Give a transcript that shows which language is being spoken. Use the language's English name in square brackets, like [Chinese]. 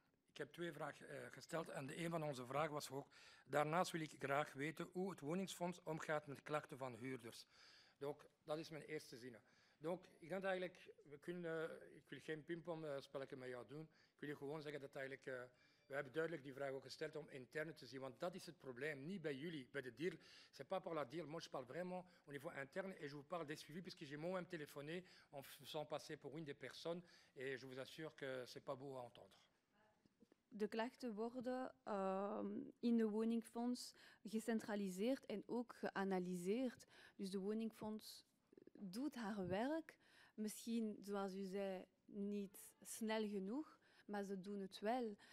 [Dutch] Ik heb 2 vragen gesteld en een van onze vragen was ook, daarnaast wil ik graag weten hoe het woningsfonds omgaat met klachten van huurders. Donc, dat is mijn eerste zin. Donc, ik denk eigenlijk, ik wil geen pingpongspelletje met jou doen, ik wil je gewoon zeggen dat eigenlijk, we hebben duidelijk die vraag ook gesteld om interne te zien, want dat is het probleem, niet bij jullie, bij de deal. [French] C'est pas pour la deal, moi je parle vraiment au niveau interne et je vous parle des suivis puisque j'ai moi-même téléphoné en faisant passer pour une des personnes et je vous assure que c'est pas beau à entendre. [Dutch] De klachten worden in de woningfonds gecentraliseerd en ook geanalyseerd. Dus de woningfonds doet haar werk. Misschien, zoals u zei, niet snel genoeg, maar ze doen het wel.